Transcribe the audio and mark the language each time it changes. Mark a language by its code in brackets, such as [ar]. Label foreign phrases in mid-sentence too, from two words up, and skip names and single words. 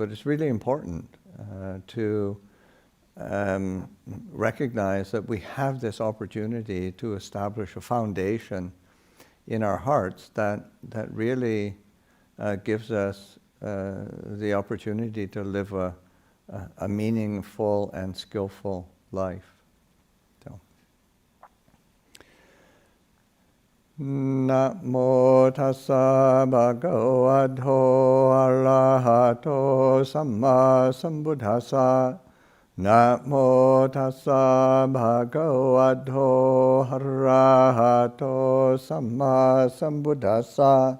[en] But it's really important to recognize that we have this opportunity to establish a foundation in our hearts that really gives us the opportunity to live a meaningful and skillful life. So, [pi] Namo tassa bhagavato arahato samma sambuddhassa. Namo tassa bhagavato arahato samma sambuddhassa.